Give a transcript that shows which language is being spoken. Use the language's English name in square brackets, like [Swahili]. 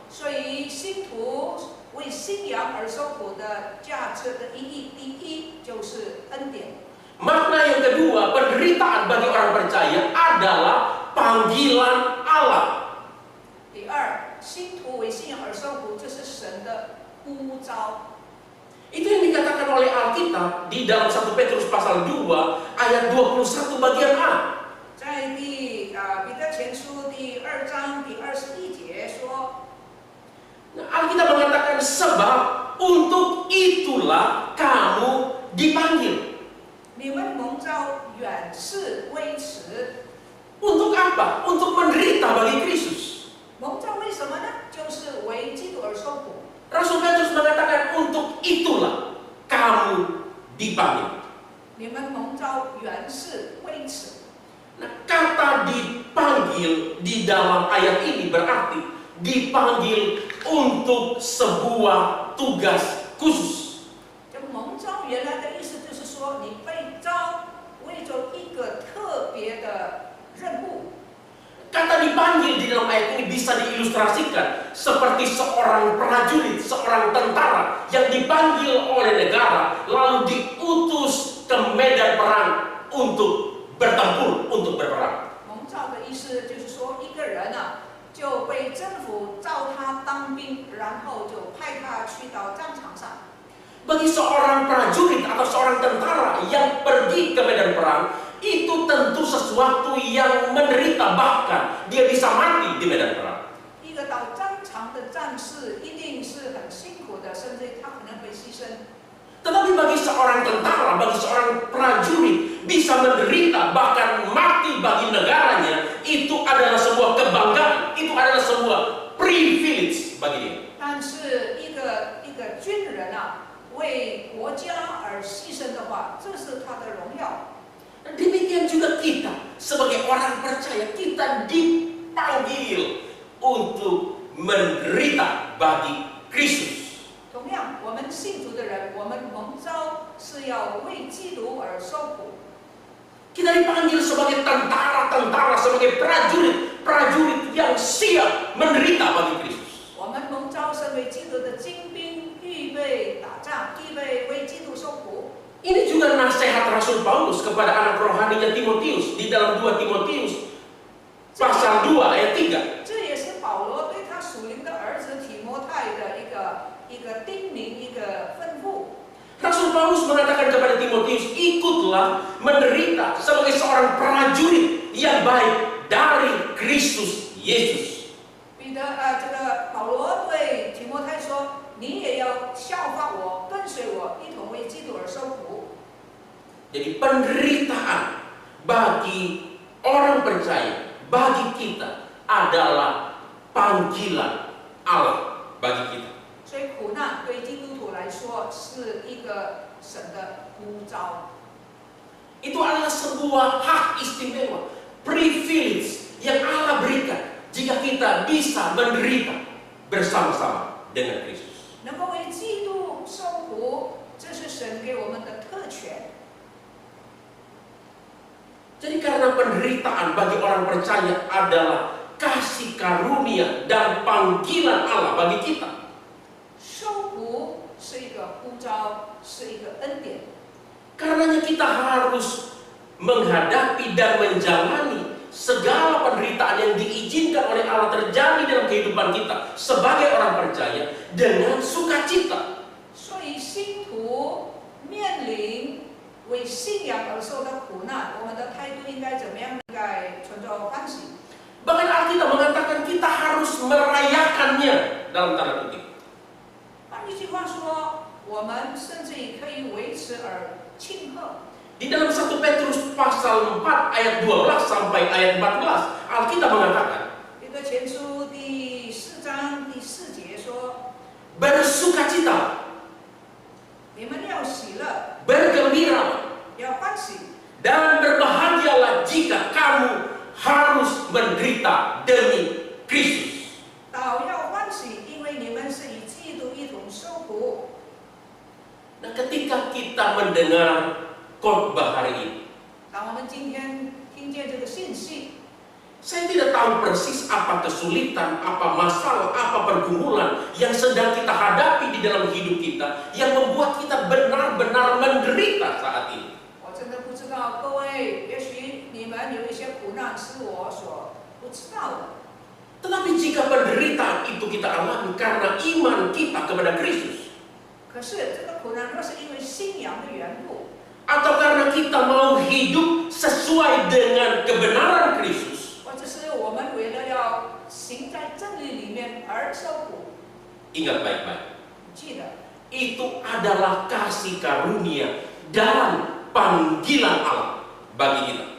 [Chinese] 所以信徒为信仰而受苦的价值的意义，第一就是恩典。 [Indonesian] Makna yang kedua, penderitaan bagi orang percaya adalah panggilan Allah. [Chinese] 第二，信徒为信仰而受苦，这是神的呼召。 [Indonesian] Itu yang dikatakan oleh Alkitab di dalam 1 Petrus pasal 2 ayat 21 bagian A. [Chinese] 在彼得前书第2章第21节说， [Indonesian] Nah, Alkitab mengatakan sebab untuk itulah kamu dipanggil. [Chinese] 你们蒙召远视微迟。 [Indonesian] Untuk apa? Untuk menderita bagi Kristus. [Chinese] 蒙召为什么呢？就是为基督而受苦。 [Indonesian] Rasul Petrus mengatakan untuk itulah kamu dipanggil. [Chinese] 你们蒙召远视微迟。 [Indonesian] Nah, kata dipanggil di dalam ayat ini berarti dipanggil untuk sebuah tugas khusus. [Chinese] 这蒙召原来的意思就是说，你被召为着一个特别的任务。 [Indonesian] Kata dipanggil di dalam ayat ini bisa diilustrasikan seperti seorang prajurit, seorang tentara yang dipanggil oleh negara lalu diutus ke medan perang untuk bertempur, untuk berperang. [Chinese] 蒙召的意思就是说，一个人就被政府召他当兵，然后就派他去到战场上。 [Indonesian] Bagi seorang prajurit atau seorang tentara yang pergi ke medan perang, itu tentu sesuatu yang menderita, bahkan dia bisa mati di medan perang. [Chinese] 一个到战场的战士一定是很辛苦的，甚至他可能会牺牲。 [Indonesian] Tetapi bagi seorang tentara, bagi seorang prajurit bisa menderita bahkan mati bagi negaranya, itu adalah sebuah kebanggaan, itu adalah sebuah privilege bagi dia. [Chinese] 但是一个军人为国家而牺牲的话，这是他的荣耀。 [Indonesian] Demikian juga kita sebagai orang percaya, kita dipanggil untuk menderita bagi Kristus. [Chinese] 同样，我们信主的人，我们蒙召是要为基督而受苦。 [Indonesian] Kita dipanggil sebagai tentara-tentara, sebagai prajurit-prajurit yang siap menderita bagi Kristus. [Chinese] 我们蒙召身为基督的精兵，预备打仗，预备为基督受苦。 [Indonesian] Ini juga nasihat Rasul Paulus kepada anak rohaninya Timotius di dalam 2 Timotius pasal 2 ayat 3. [Chinese] 这也是保罗对他属灵的儿子提摩太的一个叮咛，一个吩咐。 [Indonesian] Rasul Paulus mengatakan kepada Timotius, ikutlah menderita sebagai seorang prajurit yang baik dari Kristus Yesus. [Chinese] 这个保罗对提摩太说：“你也要效法我，跟随我，一同为基督而受苦。” [Indonesian] Jadi penderitaan bagi orang percaya, bagi kita adalah panggilan Allah bagi kita. [Chinese] 所以苦难对基督徒来说是一个神的呼召。 [Indonesian] Itu adalah sebuah hak istimewa, privilege yang Allah berikan jika kita bisa menderita bersama-sama dengan Kristus. [Chinese] 能够为基督受苦，这是神给我们的特权。 [Indonesian] Jadi karena penderitaan bagi orang percaya adalah kasih karunia dan panggilan Allah bagi kita. [Chinese] 受苦是一个呼召，是一个恩典。 [Indonesian] Karenanya kita harus menghadapi dan menjalani segala penderitaan yang diizinkan oleh Allah terjadi dalam kehidupan kita sebagai orang percaya dengan sukacita. [Chinese] 所以信徒面临为信仰而受的苦难，我们的态度应该怎么样？应该存着欢喜。 [Indonesian] Bahkan Alkitab mengatakan kita harus merayakannya dalam tanda kutip. [Chinese] 换一句话说，我们甚至也可以为此而庆贺。 [Indonesian] Di dalam 1 Petrus pasal 4 ayat 12 sampai ayat 14, Alkitab mengatakan, [Chinese] 彼得前书第4章第4节说， [Indonesian] bersukacita. [Chinese] 你们要 [Indonesian] bergembira, [Chinese] 要欢喜， [Indonesian] dan berbahagialah jika kamu harus menderita demi Kristus. [Chinese] 倒要欢喜，因为你们是与基督一同受苦。 [Indonesian] Nah, ketika kita mendengar khotbah hari ini, [Chinese] 当我们今天听见这个信息， [Indonesian] saya tidak tahu persis apa kesulitan, apa masalah, apa pergumulan yang sedang kita hadapi di dalam hidup kita yang membuat kita benar-benar menderita saat ini. [Chinese] 我真的不知道各位，也许你们有一些苦难是我所不知道的。 [Indonesian] Tetapi jika penderitaan itu kita alami karena iman kita kepada Kristus, [Chinese] 可是这个苦难若是因为信仰的缘故， [Indonesian] atau karena kita mau hidup sesuai dengan kebenaran Kristus, [Chinese] 或者是我们为了要行在真理里面而受苦， [Indonesian] ingat baik-baik, [Chinese] 记得 [Indonesian] itu adalah kasih karunia dan panggilan Allah bagi kita.